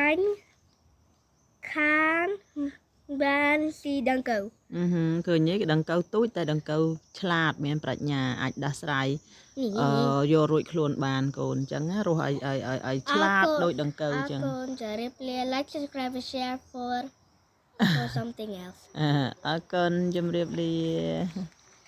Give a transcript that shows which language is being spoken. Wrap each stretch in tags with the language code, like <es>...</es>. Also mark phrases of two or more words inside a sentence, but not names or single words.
<km>ខានបានស៊ីដង្កូវ ឃើញទេដង្កូវទូចតែដង្កូវឆ្លាតមានប្រាជ្ញាអាចដោះស្រាយយករួចខ្លួនបានកូនអញ្ចឹងណារស់ឲ្យឆ្លាតដូចដង្កូវអញ្ចឹង កូនជម្រាបលា</km> <en>like subscribe and share for something else</en> <km>អរគុណជម្រាបលា</km>